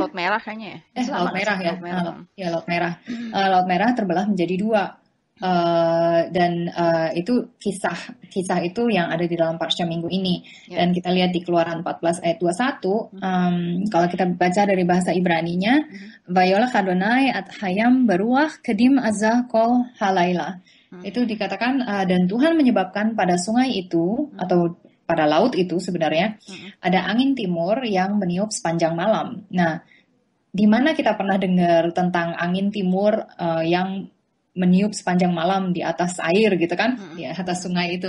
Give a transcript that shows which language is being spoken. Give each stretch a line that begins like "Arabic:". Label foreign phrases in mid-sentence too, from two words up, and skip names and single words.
Indonesian: laut merah kayaknya ya. Laut merah ya. Laut merah. Laut merah. Laut merah terbelah menjadi dua. Dan itu kisah itu yang ada di dalam Parsha minggu ini. Dan kita lihat di Keluaran 14 ayat 21, kalau kita baca dari bahasa Ibraninya,
Hebrew: ויולך אדני את הים ברוח קדים עזה כל הלילה.
Indonesian: Itu dikatakan dan Tuhan menyebabkan pada sungai itu atau pada laut itu sebenarnya ada angin timur yang meniup sepanjang malam. Nah, di mana kita pernah dengar tentang angin timur yang meniup sepanjang malam di atas air gitu kan, di atas sungai itu.